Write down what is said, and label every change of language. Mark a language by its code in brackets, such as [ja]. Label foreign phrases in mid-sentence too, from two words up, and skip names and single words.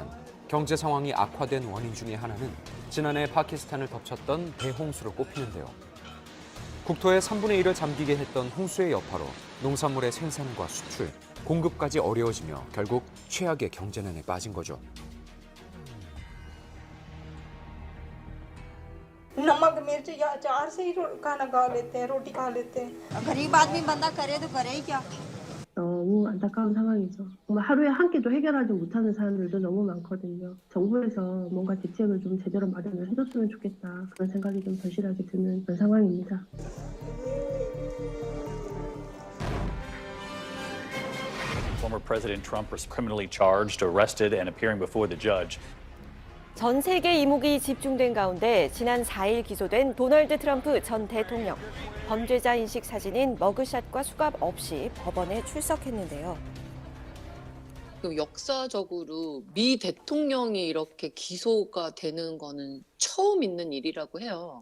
[ko] 경제 상황이 악화된 원인 중에 하나는 지난해 파키스탄을 덮쳤던 대홍수로 꼽히는데요. 국토의 3분의 1을 잠기게 했던 홍수의 여파로 농산물의 생산과 수출, 공급까지 어려워지며 결국 최악의 경제난에 빠진 거죠. [ur] نمک مرچ یا اچار سے ہی کھانا کھا لیتے ہیں روٹی کھا لیتے ہیں غریب آدمی بندہ کرے تو کرے ہی کیا [ko] 너무 안타까운 상황이죠. 정말 하루에 한 끼도 해결하지 못하는 사람들도 너무 많거든요. 정부에서 뭔가 대책을 좀 제대로 마련을 해줬으면 좋겠다. 그런 생각이 좀 절실하게 드는 그런 상황입니다. [en] Former President Trump was criminally charged, arrested, and appearing before the judge. [ko] 전 세계 이목이 집중된 가운데 지난 4일 기소된 도널드 트럼프 전 대통령. 범죄자 인식 사진인 머그샷과 수갑 없이 법원에 출석했는데요. 역사적으로 미 대통령이 이렇게 기소가 되는 거는 처음 있는 일이라고 해요.